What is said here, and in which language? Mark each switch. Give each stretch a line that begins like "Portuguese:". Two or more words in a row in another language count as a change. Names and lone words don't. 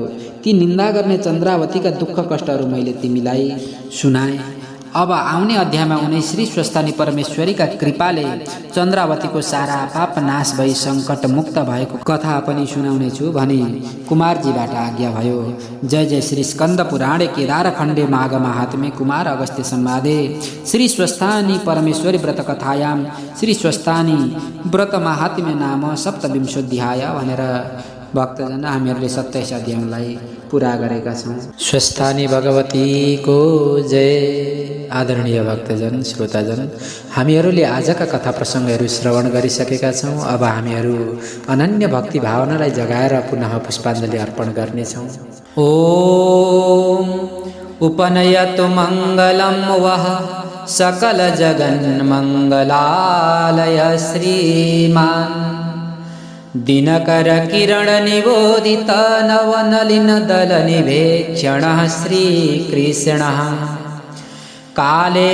Nepali: ती निन्दा गर्ने चन्द्रावतीका दुःख कष्टहरू मैले तिमीलाई सुनाएँ। अब आउने अध्यायमा उनी श्री स्वस्थानी परमेश्वरीका कृपाले चन्द्रावतीको सारा पाप नाश भई सङ्कट मुक्त भएको कथा पनि सुनाउने छु भनी कुमारजीबाट आज्ञा भयो।
Sanskrit: जय जय श्री स्कन्द पुराणे केदार खण्डे माघ महात्म्ये कुमार अगस्त्य संवादे श्री स्वस्थानी परमेश्वरी व्रत कथायां श्री स्वस्थानी व्रत महात्म्य नाम सप्तविंशोऽध्याय
Nepali: भनेर भक्तजन हामीहरूले 27 अध्यायलाई पुरा गरेका छौँ। स्वस्थानी भगवतीको जय। आदरणीय भक्तजन श्रोताजन, हामीहरूले आजका कथा प्रसङ्गहरू श्रवण गरिसकेका छौँ। अब हामीहरू अनन्य भक्ति भावनालाई जगाएर पुनः पुष्पाञ्जली अर्पण गर्नेछौँ।
Sanskrit: ॐ उपनयतु मङ्गलं वः सकलजगन्मङ्गलालय श्रीमान् दिनकरकिरणनिबोधित नवनलिनदलनिभेक्षणः श्रीकृष्णः काले